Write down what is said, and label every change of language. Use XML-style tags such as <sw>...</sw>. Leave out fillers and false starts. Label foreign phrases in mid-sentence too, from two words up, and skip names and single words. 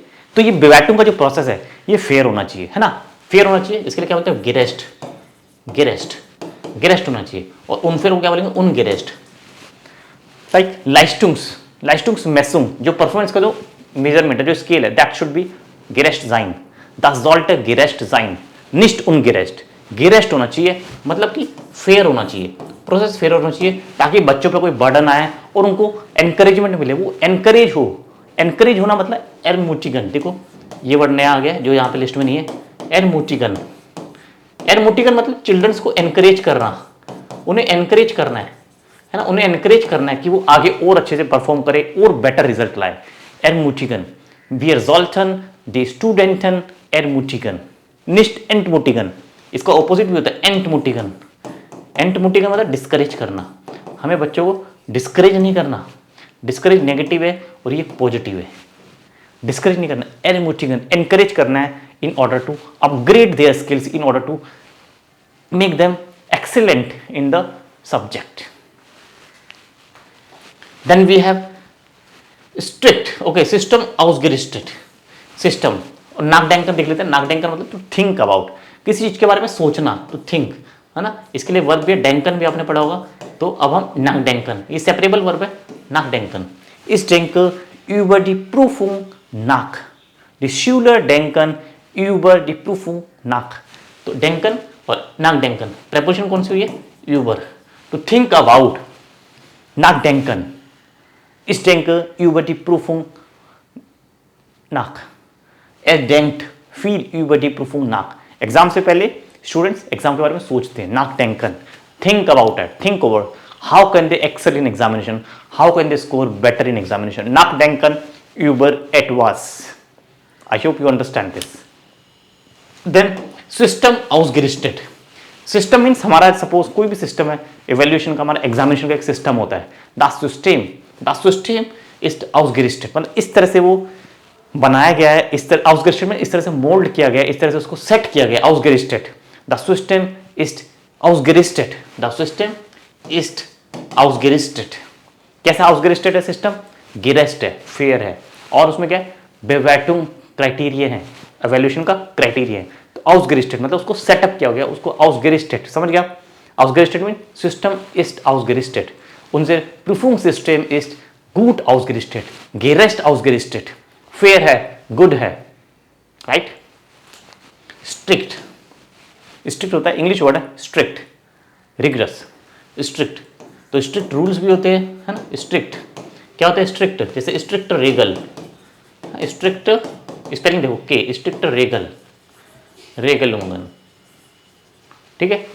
<hi>तो ये बेवैटुम का जो प्रोसेस है ये फेयर होना चाहिए, है ना, फेयर होना चाहिए। इसके लिए क्या बोलते हैं, गेरेस्ट, गेरेस्ट, गेरेस्ट होना चाहिए। और उन फिर वो क्या बोलेंगे, उन गेरेस्ट, लाइक लाइस्टुम्स, लाइस्टुम्स मेसुम, जो परफॉर्मेंस का जो मेजरमेंट है, जो स्केल है,</hi> <en>that should be</en> <de>gerecht sein, das sollte gerecht sein, nicht ungerecht।</de> <hi>गेरेस्ट होना चाहिए, मतलब कि फेयर होना चाहिए, प्रोसेस फेयर होना चाहिए, ताकि बच्चों पे कोई बर्डन आए और उनको एनकरेजमेंट मिले, वो एनकरेज हो। एनकरेज होना मतलब एरमुटिगन, देखो ये वर्ड नया आ गया है जो यहाँ पे लिस्ट में नहीं है, एरमुटिगन। एरमुटिगन मतलब चिल्ड्रंस को एनकरेज करना, उन्हें एनकरेज करना है ना, उन्हें एनकरेज करना है कि वो आगे और अच्छे से परफॉर्म करे और</hi> <en>better result</en> <hi>लाए। एरमुटिगन,</hi> <de>wir sollten die Studenten ermutigen, nicht entmutigen।</de> <hi>इसका ऑपोजिट भी होता है एंटमुटिगन। एंटमुटिगन मतलब डिस्करेज करना, हमें बच्चों को डिस्करेज नहीं करना। डिस्करेज नेगेटिव है और ये पॉजिटिव है, डिस्करेज नहीं करना, एरमुटिगन, एनकरेज करना है,</hi> <en>in order to upgrade their skills, in order to make them excellent in the subject. Then we have strict, okay,</en> <de>System ausgerichtet, System.</de> <hi>और नाकडेंकर देख लेते हैं। नाकडेंकर मतलब</hi> <en>to think about,</en> <hi>किसी चीज के बारे में सोचना,</hi> <en>to think,</en> <hi>है ना। इसके लिए वर्ब भी है, डेंकन भी आपने पढ़ा होगा। तो अब हम नाकडेंकन, ये सेपरेबल वर्ब है, नाकडेंकन।</hi> <de>Ich denke über die Prüfung nach, die Schüler denken über die Prüfung nach।</de> <hi>तो डेंकन और नाकडेंकन, प्रेपोजिशन कौन सी हुई है, über,</hi> <en>to think about, नाकडेंकन।</en> <de>Ich denke über die Prüfung nach, er denkt viel über die Prüfung nach।</de> <hi>एग्जाम से पहले स्टूडेंट्स एग्जाम के बारे में सोचते हैं, नाकडेंकन,</hi> <en>Think about it, think over, how can they excel in examination, how can they score better in examination.</en> <de>नाकडेंकन über etwas।</de> <en>I hope you understand this। Then system ausgerichtet। system means</en> <hi>हमारा सपोज कोई भी सिस्टम है, इवेल्यूएशन का, हमारा एग्जामिनेशन का एक सिस्टम होता है,</hi> <de>das System ist ausgerichtet,</de> <hi>मतलब इस तरह से वो बनाया गया है, इस तरह ausgerichtet में इस तरह से मोल्ड किया गया है, इस तरह से उसको सेट किया गया,</hi> <de>ausgerichtet। Das System ist ausgerichtet, das System ist ausgerichtet।</de> <hi>कैसा ausgerichtet है सिस्टम, gerecht है, फेयर है, और उसमें क्या है, बेवैटुम क्राइटेरिया है, इवेल्यूएशन का क्राइटेरिया है। तो ausgerichtet मतलब उसको सेटअप किया गया, उसको ausgerichtet, समझ गया।</hi> <de>ausgerichtet मीन सिस्टम ist ausgerichtet। उनसे प्रूफिंग सिस्टम</de> <en>is good</en> <de>ausgerichtet, gerecht ausgerichtet,</de> <hi>फेयर है, गुड है, राइट। स्ट्रिक्ट, स्ट्रिक्ट होता है, इंग्लिश वर्ड है स्ट्रिक्ट, रिगरस, स्ट्रिक्ट। तो स्ट्रिक्ट रूल्स भी होते हैं, है ना। स्ट्रिक्ट क्या होता है, स्ट्रिक्ट, जैसे स्ट्रिक्ट रेगल, स्ट्रिक्ट स्पेलिंग देखो के, स्ट्रिक्ट रेगल, रेगलुंगन, ठीक है।</hi>